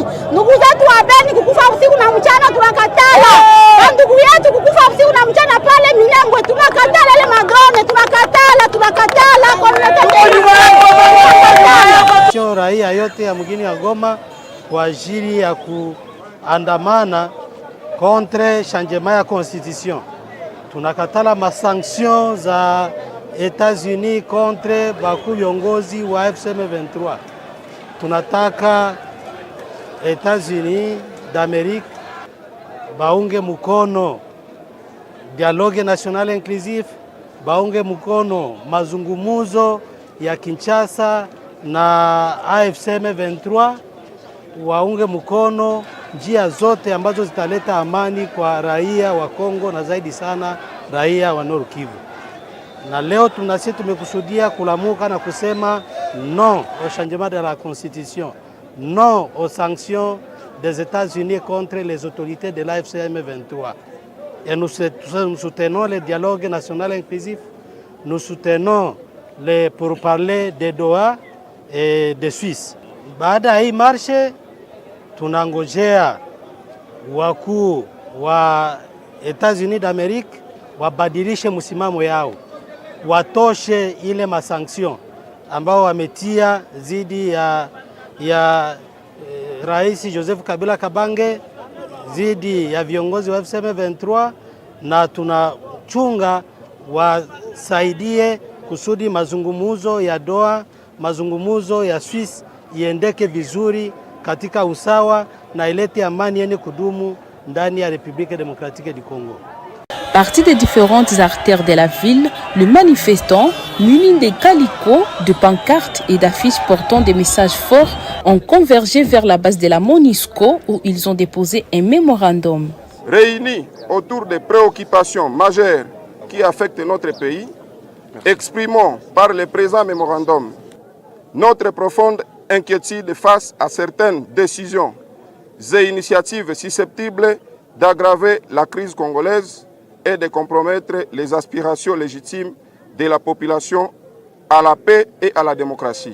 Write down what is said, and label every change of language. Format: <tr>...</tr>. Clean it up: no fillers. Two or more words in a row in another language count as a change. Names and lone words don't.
<sw>Ndugu zetu wa Beni kukufa usiku na mchana tunakatala. Ndugu yetu kukufa usiku na mchana pale Minembwe tunakatala, ile madrone tunakatala</sw> <fr>communauté internationale.</fr> <sw>Raia yote ya mgini ya Goma kwa ajili ya kuandamana</sw> <fr>contre changement</fr> <sw>ya constitution. Tunakatala masanction za États-Unis contre baku viongozi wa FCM23. Tunataka États-Unis d'Amérique baunge mkono</sw> <fr>dialogue national inclusif,</fr> <sw>baunge mkono mazungumuzo ya Kinshasa na AFC/M23, waunge mkono njia zote ambazo zitaleta amani kwa raia wa Kongo na zaidi sana raia wa Nord Kivu. Na leo tunasi tumekusudia kulamuka na kusema</sw> <fr>non au changement de la constitution, non aux sanctions des États-Unis contre les autorités de l'AFC/M23. Et nous soutenons le dialogue national inclusif, nous soutenons les pourparlers de Doha et de Suisse.</fr> <sw>Baada ya hii marshe tunangojea wakuu wa États-Unis d'Amérique wabadilishe msimamo yao, watoshe ile masanction ambao wametia zidi ya Rais Joseph Kabila Kabange, zidi ya viongozi wa FCM23, na tunachunga wasaidie kusudi mazungumuzo ya Doha, mazungumuzo ya Swiss iendeke vizuri katika usawa na ilete amani yenye kudumu ndani ya République démocratique du Congo.</sw> <fr>Partis des différentes artères de la ville, les manifestants, munis de calicots, de pancartes et d'affiches portant des messages forts, ont convergé vers la base de la MONUSCO où ils ont déposé un mémorandum. Réunis autour des préoccupations majeures qui affectent notre pays, exprimons par le présent mémorandum notre profonde inquiétude face à certaines décisions et initiatives susceptibles d'aggraver la crise congolaise et de compromettre les aspirations légitimes de la population à la paix et à la démocratie.</fr>